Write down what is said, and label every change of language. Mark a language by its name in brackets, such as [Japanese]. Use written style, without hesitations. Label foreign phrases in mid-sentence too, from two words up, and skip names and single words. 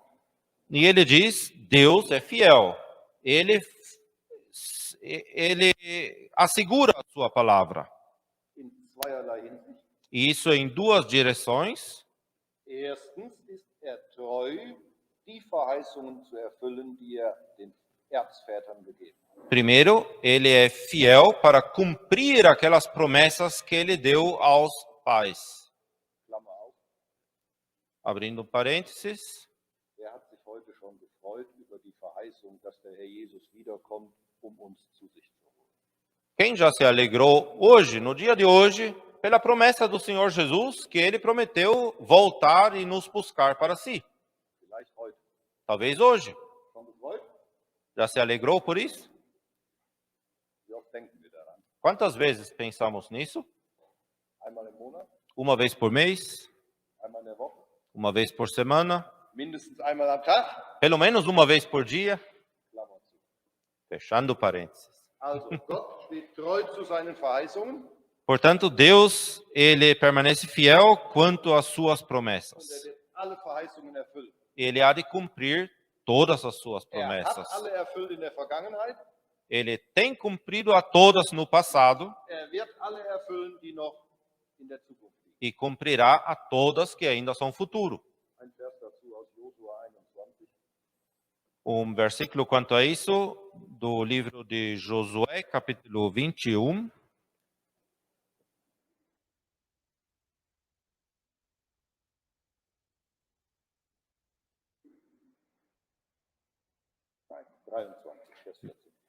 [Portuguese] e ele diz: Deus é fiel. Ele assegura a sua palavra. [German] In zweierlei Hinsicht. [Portuguese] E isso em duas direções. [German] Erstens ist er treu, die Verheißungen zu erfüllen, die er den Erzvätern gegeben hat. [Portuguese] Primeiro, ele é fiel para cumprir aquelas promessas que ele deu aos pais. [German] Klammer auf. [Portuguese] Abrindo parênteses. [German] Wer hat sich heute schon gefreut über die Verheißung, dass der Herr Jesus wiederkommt, um uns zu sich zu holen? [Portuguese] Quem já se alegrou hoje, no dia de hoje, pela promessa do Senhor Jesus, que ele prometeu voltar e nos buscar para si. [German] Vielleicht heute. [Portuguese] Talvez hoje. [German] Schon gefreut? [Portuguese] Já se alegrou por isso? [German] Wie oft denken wir daran? [Portuguese] Quantas vezes pensamos nisso? [German] Einmal im Monat? [Portuguese] Uma vez por mês? [German] Einmal in der Woche? [Portuguese] Uma vez por semana? [German] Mindestens einmal am Tag? [Portuguese] Pelo menos uma vez por dia? [German] Klammer zu. [Portuguese] Fechando parênteses. [German] Also, Gott steht treu zu seinen Verheißungen [Portuguese] Portanto, Deus, ele permanece fiel quanto às suas [German] und [Portuguese] promessas. [German] wird alle Verheißungen erfüllen. [Portuguese] Ele há de cumprir todas as suas [German] Hat [Portuguese] promessas. [German] alle erfüllt in der Vergangenheit. [Portuguese] Ele tem cumprido a todas no passado [German] Wird alle erfüllen, die noch in der Zukunft liegen. [Portuguese] e cumprirá a todas que ainda são futuro. [German] Ein Vers dazu aus Josua 21. [Portuguese] Versículo quanto a isso, do livro de Josué, capítulo 21. [German] Nein, 23, Vers 14.